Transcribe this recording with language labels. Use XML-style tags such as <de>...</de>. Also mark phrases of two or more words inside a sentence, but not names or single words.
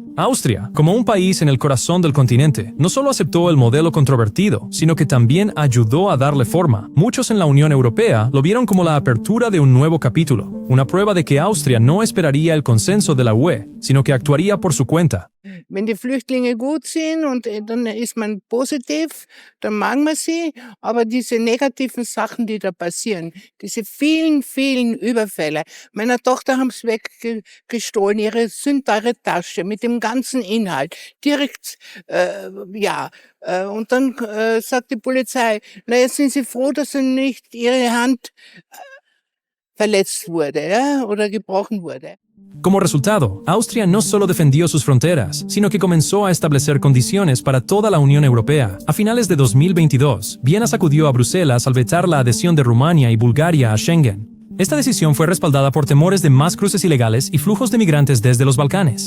<es>Austria, como un país en el corazón del continente, no solo aceptó el modelo controvertido, sino que también ayudó a darle forma. Muchos en la Unión Europea lo vieron como la apertura de un nuevo capítulo, una prueba de que Austria no esperaría el consenso de la UE, sino que actuaría por su cuenta.</es> <de>Wenn die Flüchtlinge gut sind und dann ist man positiv, dann mag man sie, aber diese negativen Sachen, die da passieren, diese vielen, vielen Überfälle. Meiner Tochter haben es weggestohlen, ihre sündbare Tasche mit dem ganzen Inhalt, direkt, und dann sagt die Polizei, na jetzt sind sie froh, dass nicht ihre Hand verletzt wurde, ja, oder gebrochen wurde.</de> <es>Como resultado, Austria no solo defendió sus fronteras, sino que comenzó a establecer condiciones para toda la Unión Europea. A finales de 2022, Viena sacudió a Bruselas al vetar la adhesión de Rumania y Bulgaria a Schengen. Esta decisión fue respaldada por temores de más cruces ilegales y flujos de migrantes desde los Balcanes.</es>